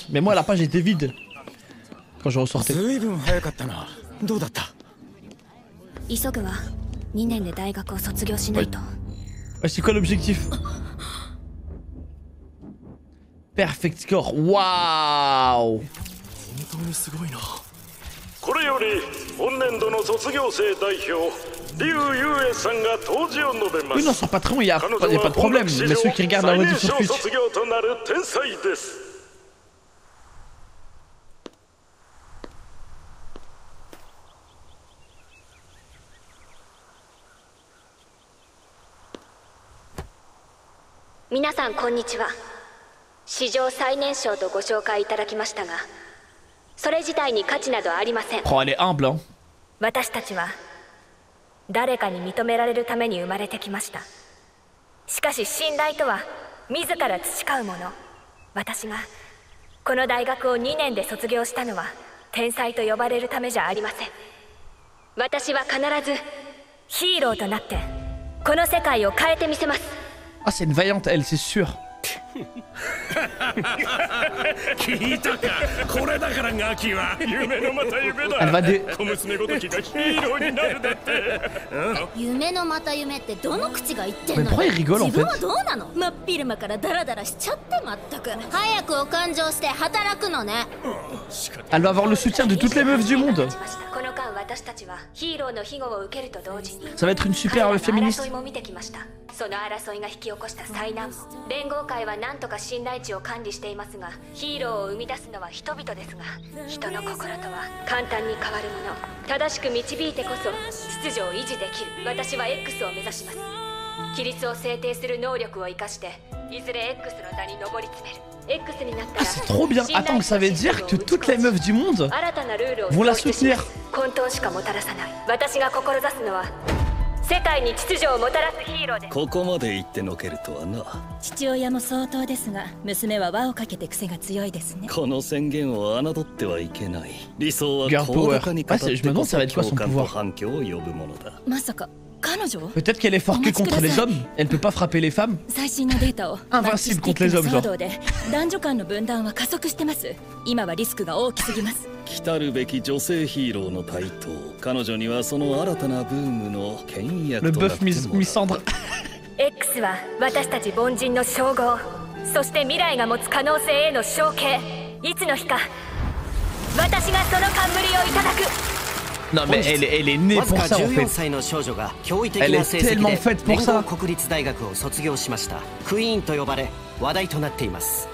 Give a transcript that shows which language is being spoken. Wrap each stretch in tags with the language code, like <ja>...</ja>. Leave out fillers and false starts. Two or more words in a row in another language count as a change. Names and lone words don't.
<fr>Mais moi la page était vide. Quand je ressortais. Ouais, c'est quoi l'objectif?</fr> <en>Perfect score.</en> <fr>Waouh.</fr> <ja>これより本年度の卒業生代表リュウ・ユウエさんが答辞を述べます。</ja> <fr>Oui, non, sur Patreon, il n'y a pas de problème. Mais ceux qui regardent la rediff sur Twitch.</fr> <ja>卒業となる天才です。皆さんこんにちは。史上最年少とご紹介いただきましたが、それ自体に価値などありません。</ja> <fr>Oh, elle est humble, hein.</fr> <ja>私たちは誰かに認められるために生まれてきました。しかし信頼とは自ら培うもの。私がこの大学を2年で卒業したのは天才と呼ばれるためじゃありません。私は必ずヒーローとなってこの世界を変えてみせます。</ja> <fr>Ah, c'est une vaillante, elle, c'est sûr. Elle va dé... Mais pourquoi il rigole en fait? Elle va avoir le soutien de toutes les meufs du monde. Ça va être une super féministe.</fr> <ja>その争いが引き起こした災難。連合会は何とか信頼値を管理していますが、ヒーローを生み出すのは人々ですが、人の心とは簡単に変わるもの。正しく導いてこそ秩序を維持できる。私は X を目指します。規律を制定する能力を生かして、いずれ X の座に上り詰める。X になったら、</ja> <fr>c'est trop bien. Attends, ça veut dire que toutes les meufs du monde vont la soutenir.</fr> <ja>混沌しかもたらさない。私が志すのは 世界に秩序をもたらすヒーローです。ここまで言ってのけるとはな。父親も相当ですが、娘は輪をかけて癖が強いですね。この宣言を侮ってはいけない。理想は高らかに語ってこそ共感と反響を呼ぶものだ。まさか彼女？</ja> <fr>Peut-être qu'elle est forte que contre les hommes. Elle peut pas frapper les femmes.</fr> <ja>最新のデータを</ja> <fr>Invincible contre les hommes, genre.</fr> <ja>男女間の分断は加速してます。今はリスクが大きすぎます。来たるべき女性ヒーローの台頭。彼女にはその新たなブームの牽引役となってもらう。</ja> <fr>Le bœuf misandre.</fr> <ja>X は私たち凡人の称号、そして未来が持つ可能性への承継。いつの日か私がその冠をいただく。</ja> <fr>Non mais elle est née pour ça en fait. Elle est tellement faite pour ça.</fr> <ja>国立大学を卒業しました。クイーンと呼ばれ話題となっています。</ja>